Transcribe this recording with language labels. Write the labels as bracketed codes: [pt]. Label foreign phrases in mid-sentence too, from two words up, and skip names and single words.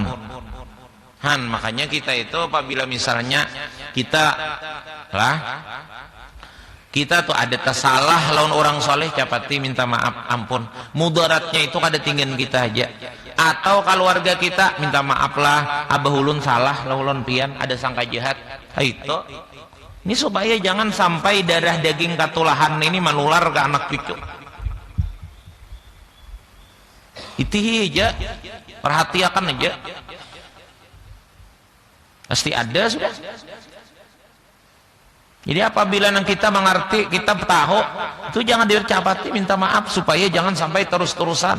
[bjn] Han, makanya kita itu apabila misalnya kita tuh ada tersalah lawan orang soleh capati minta maaf ampun. Mudaratnya itu kada tinggal kita aja. Atau keluarga kita minta maaf lah, abah ulun salah, ulun pian ada sangka jahat. Itu ini supaya jangan sampai darah daging katulahan ini menular ke anak cucu. [id] Itu aja, perhatikan aja. Pasti ada sudah. Jadi apabila kita mengerti, kita tahu, itu jangan dicapati minta maaf supaya jangan sampai terus-terusan.